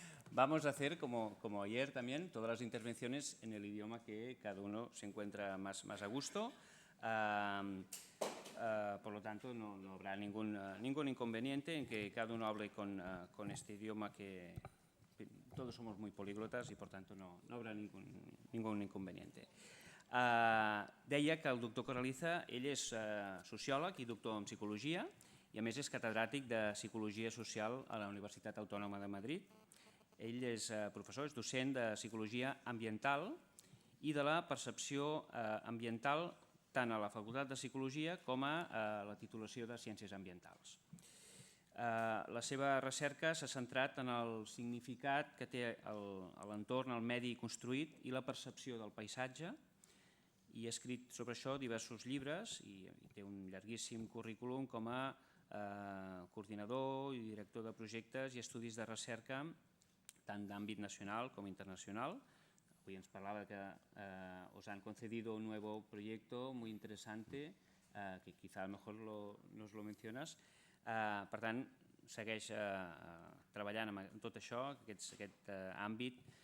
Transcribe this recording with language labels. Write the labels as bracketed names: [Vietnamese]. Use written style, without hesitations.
[Spanish] Vamos a hacer, como ayer también, todas las intervenciones en el idioma que cada uno se encuentra más a gusto. Por lo tanto, no habrá ningún inconveniente en que cada uno hable con este idioma que todos somos muy políglotas y, por tanto, no habrà ningún inconveniente. [Catalan] Deia que el doctor Corraliza, ell és sociòleg i doctor en psicologia i, a més, és catedràtic de Psicologia Social a la Universitat Autònoma de Madrid. Ell és professor, és docent de Psicologia Ambiental i de la percepció ambiental tant a la Facultat de Psicologia com a la titulació de Ciències Ambientals. La seva recerca s'ha centrat en el significat que té l'entorn, el medi construït i la percepció del paisatge i ha escrit sobre això diversos llibres i té un llarguíssim currículum com a coordinador i director de projectes i estudis de recerca tant d'àmbit nacional com internacional. [Spanish] Hoy [Catalan] ens parlava [Spanish] que os han concedido un nuevo proyecto muy interesante, que quizá a lo mejor nos lo mencionas. [Catalan] Per tant, segueix treballant en tot això, aquest àmbit.